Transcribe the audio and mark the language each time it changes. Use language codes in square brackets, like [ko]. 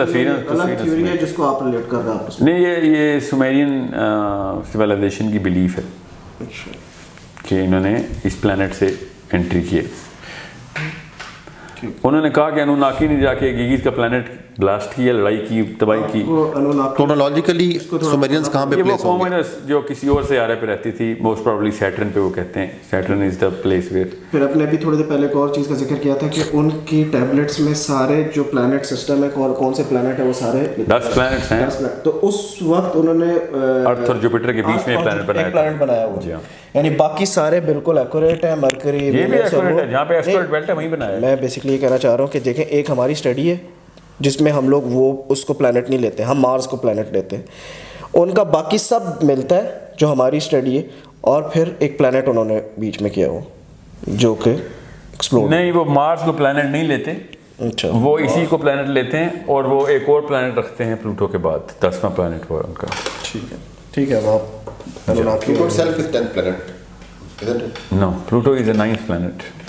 [ur] الگ تھیوری ہے جس کو آپ ریلیٹ کر رہے ہیں. نہیں, یہ سومیرین سویلائزیشن کی بلیف ہے کہ انہوں نے اس پلانٹ سے انٹری کی. انہوں نے کہا کہ انوناکی نے جا کے گیگیز کا پلانٹ بلاسٹ کیا, لڑائی کی, تباہی کی. کرونالوجیکلی سومیرینز کہاں پہ پلیس ہوں گے؟ جو کسی اور سیارے پہ رہتی تھی, موسٹ پروبیبلی سیٹرن پہ. وہ کہتے ہیں [en] Saturn is the place where. [ur] پھر اپنے بھی تھوڑی دیر پہلے ایک اور چیز کا ذکر کیا تھا کہ ان کی ٹیبلٹس میں سارے جو پلانٹ سسٹم ہے, کون سے پلانٹ ہے, وہ سارے 10 پلانٹس ہیں. تو اس وقت انہوں نے ارتھ اور جوپیٹر کے بیچ میں ایک پلانٹ بنایا ہوا, یعنی باقی سارے بالکل ایکوریٹ ہیں. مرکری یہ بھی ایکوریٹ ہے, جہاں پہ ایسٹرائڈ بیلٹ ہے وہیں بنایا ہے. میں بیسکلی یہ کہنا چاہ رہا ہوں کہ دیکھیں, ایک ہماری اسٹڈی ہے جس میں ہم لوگ وہ اس کو پلانٹ نہیں لیتے, ہم مارس کو پلانٹ لیتے ہیں. ان کا باقی سب ملتا ہے جو ہماری اسٹڈی ہے, اور پھر ایک پلانٹ انہوں نے بیچ میں کیا ہو جو کہ ایکسپلور. نہیں, وہ مارس کو پلانٹ نہیں لیتے, اچھا, وہ اسی کو پلانٹ لیتے ہیں, اور وہ ایک اور پلانٹ رکھتے ہیں پلوٹو کے بعد, 10واں پلانٹ ہوا ان کا. ٹھیک ہے, ٹھیک ہے. اب آپ [en] Pluto itself is 10th planet, isn't it? No, Pluto is the 9th planet.